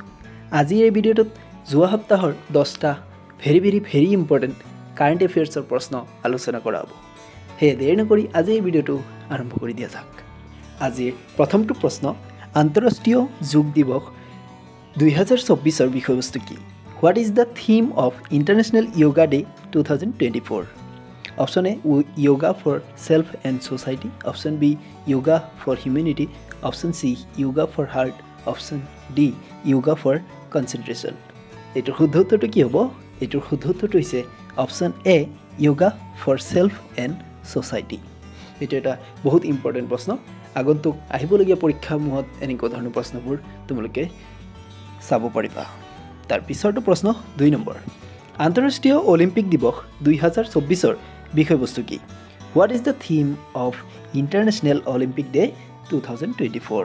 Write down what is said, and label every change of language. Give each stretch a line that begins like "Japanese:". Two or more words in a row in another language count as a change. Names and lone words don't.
Assamese: আজিৰ এই ভিডিঅ'টোত যোৱা সপ্তাহৰ 10টা
English: very important current affairsৰ
Assamese: প্ৰশ্ন আলোচনা কৰা হ'ব। সেয়ে দেৰি নকৰি আজি এই ভিডিঅ'টো আৰম্ভ কৰি দিয়া যাওক। আজিৰ প্ৰথমটো প্ৰশ্ন, আন্তঃৰাষ্ট্ৰীয় যোগ দিৱস 2024ৰ বিষয়বস্তু কি?
English: What is the theme of International Yoga Day 2024? Option A, yoga for self and society. Option B, yoga for humanity. Option C, yoga for heart. Option D, yoga for concentration.
Assamese: এটোৰ শুদ্ধ উত্তৰটো কি হ'ব? এটোৰ শুদ্ধ উত্তৰটো হৈছে
English: option A, yoga for self and society.
Assamese: এইটো এটা বহুত ইম্পৰ্টেণ্ট প্ৰশ্ন। আগন্তুক আহিবলগীয়া পৰীক্ষাসমূহত এনেকুৱা ধৰণৰ প্ৰশ্নবোৰ তোমালোকে চাব পাৰিবা। তাৰ পিছৰটো প্ৰশ্ন 2 নম্বৰ, আন্তঃৰাষ্ট্ৰীয় অলিম্পিক দিৱস 2024ৰ বিষয়বস্তু কি?
English: What is the theme of International Olympic Day 2024?